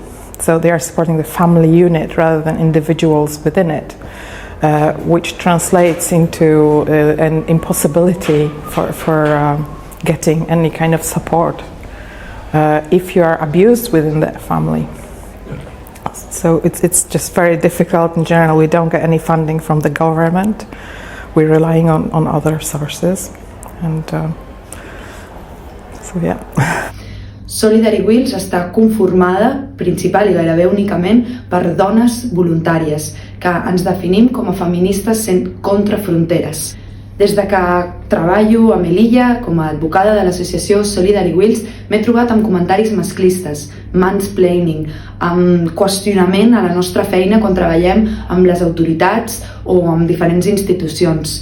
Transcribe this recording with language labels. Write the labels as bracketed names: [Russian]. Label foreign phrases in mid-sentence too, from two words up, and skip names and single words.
[English] So they are supporting the family unit rather than individuals within it, which translates into an impossibility for getting any kind of support if you are abused within that family. So it's just very difficult in general. We don't get any funding from the government. We're relying on other sources, and so yeah. [Catalan] Solidary Wheels està conformada principal i gairebé únicament per dones voluntàries que ens definim com a feministes contra fronteres. Des de que treballo a Melilla com a advocada de l'associació Solidary Wheels m'he trobat amb comentaris masclistes, mansplaining, amb qüestionament a la nostra feina quan treballem amb les autoritats o amb diferents institucions.